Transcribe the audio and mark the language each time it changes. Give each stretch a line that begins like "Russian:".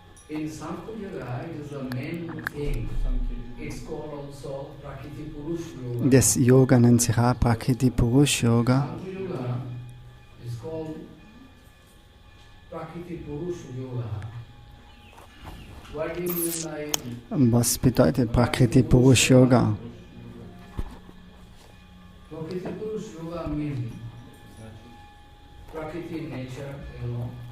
English: In Sankhya Yoga, it is the main thing. It's called also Prakriti Purush Yoga.
German: Das Yoga nennt sich auch Prakriti Purush Yoga.
English: Sankhya Yoga is called Prakriti Purush Yoga. What do you mean by?
German: Was bedeutet Prakriti Purush Yoga?
English: Prakriti Purush Yoga means Prakriti nature, you know.